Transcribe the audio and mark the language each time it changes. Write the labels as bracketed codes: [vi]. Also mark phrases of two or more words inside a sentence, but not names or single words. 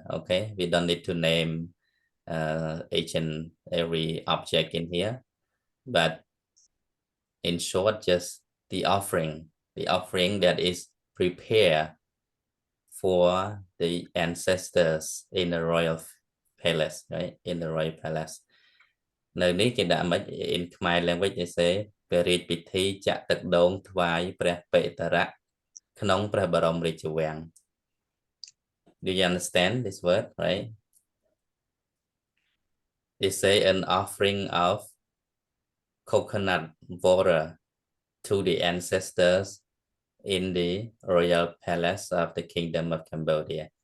[en] Okay, we don't need to name each and every object in here, but in short, just the offering that is prepared for the ancestors in the royal palace, right? In the royal palace. [km] នៅនេះគេដាក់មិន [en] in Khmer language they say [km] ព្រះរាជពិធីចាក់ទឹកដូងថ្វាយព្រះបេតរៈក្នុងព្រះបរមរាជវាំង [en] Do you understand this word, right? They say an offering of coconut water to the ancestors in the royal palace of the kingdom of Cambodia.